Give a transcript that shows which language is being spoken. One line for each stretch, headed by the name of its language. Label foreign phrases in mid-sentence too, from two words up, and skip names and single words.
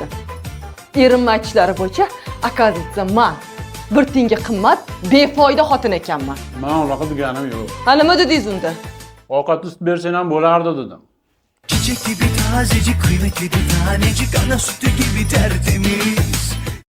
Uzbek: Erimning aytishlari bo'yicha, akazitsa men bir tiyinga qimmat, befoyda xotin ekanman. Men unaqa deganim yo'q. Ha nima dedingiz unda? Ovqat ust bersang ham bo'lardi dedim.
Turkish: Çiçek gibi tazecik, kıymetli bir tanecik, ana sütü gibi tertemiz.